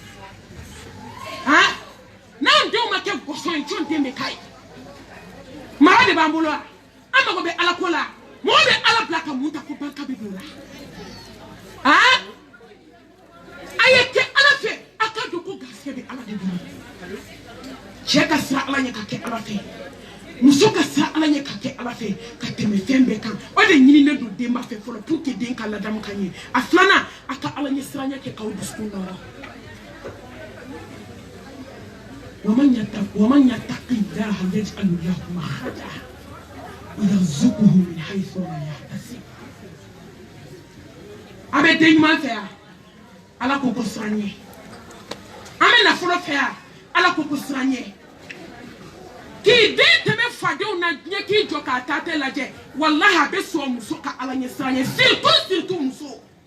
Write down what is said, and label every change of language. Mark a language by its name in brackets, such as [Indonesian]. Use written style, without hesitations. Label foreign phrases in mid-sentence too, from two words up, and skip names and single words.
[Bambara] han n'anw denw ma kɛ gɔsɔn ye jɔn den bɛ k'a ye mara de b'an bolo wa an mago bɛ alako la mɔgɔ bɛ ala bila ka mun ta ko barika bɛ don o la han a ye kɛ ala fɛ a ka dɔn ko garisɛgɛ bɛ ala de bolo cɛ ka sira ala ɲɛ ka kɛ ala fɛ muso ka sira ala ɲɛ ka kɛ ala fɛ ka tɛmɛ fɛn bɛɛ kan o de ɲininen don denba fɛ fɔlɔ [French] pour que [Bambara] den ka ladamu ka ɲɛ a filanan a ka ala ɲɛ sira ɲɛ kɛ k'aw dusukun nɔrɔ [Arabic] ومن يتق الله يجعل له مخرجا ويرزقه من حيث لا يحتسب [Bambara] abe den ɲuman fɛ yan ala ko siran ɲɛ an bɛ nafolo fɛ yan ala ko siran ɲɛ k'i den tɛmɛ fadenw na diɲɛ k'i jɔ k'a taatɛ lajɛ walahi a bɛ sɔn muso ka ala ɲɛ siran ɲɛ surtout muso